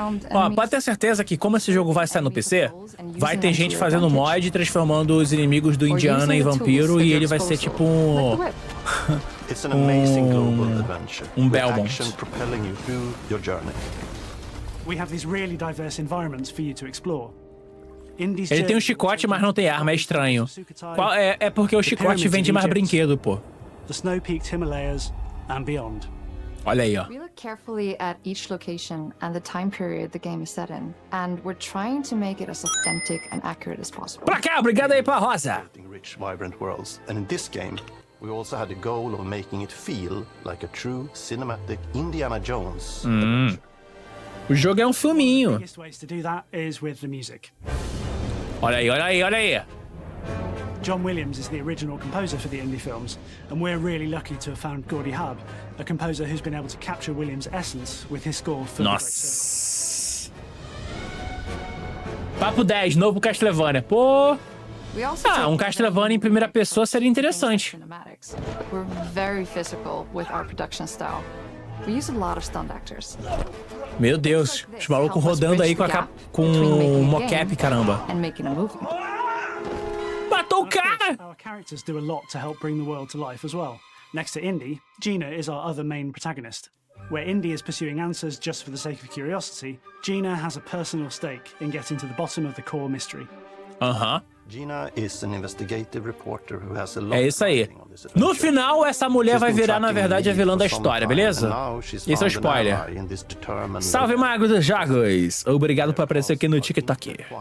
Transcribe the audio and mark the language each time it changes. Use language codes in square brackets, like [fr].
[pt] Ó, pode ter certeza que como esse jogo vai sair no PC, vai ter gente fazendo mod e transformando os inimigos do Indiana em vampiro e ele vai ser tipo [en] It's an amazing global adventure. [pt] Belmont. [en] With action propelling you through your journey. We have these really diverse environments for you to explore. Indie's [pt] Ele tem um chicote, mas não tem arma, é estranho. É porque o chicote vende mais brinquedo, pô. [en] The snow-peaked Himalayas and beyond. [pt] Olha aí, ó. [en] We look carefully at each location and the time period the game is set in, and we're trying to make it as authentic and accurate as possible. [pt] Pra cá, obrigado aí pra Rosa. [en] Rich, vibrant worlds, and in this game, we also had the goal of making it feel like a true cinematic Indiana Jones. [pt] O jogo é um filminho. [en] The biggest ways to do that is with the music. [pt] Olha aí, olha aí, olha aí. [en] John Williams is the original composer for the indie films, and we're really lucky to have found Gordy Hub, a composer who's been able to capture Williams' essence with his score for [pt] Nossa. Papo 10, novo Castlevania. Pô. Um Castlevania em primeira pessoa seria interessante. [en] We're very physical with our production style. We use a lot of stunt actors. [pt] Meu Deus, os malucos rodando aí com o mocap, caramba. [en] And making a movie. [pt] Matou o cara! [en] Our characters do a lot to help bring the world to life as well. Next to Indy, Gina is our other main protagonist. Where Indy is pursuing answers just for the sake of curiosity, Gina has a personal stake in getting to the bottom of the core mystery. Gina is an investigative reporter who has a lot. [pt] É isso aí. No final, essa mulher vai virar, na verdade, a vilã da história, beleza? Esse é o spoiler. Salve, Mago dos Jogos! Obrigado por aparecer aqui no TikTok.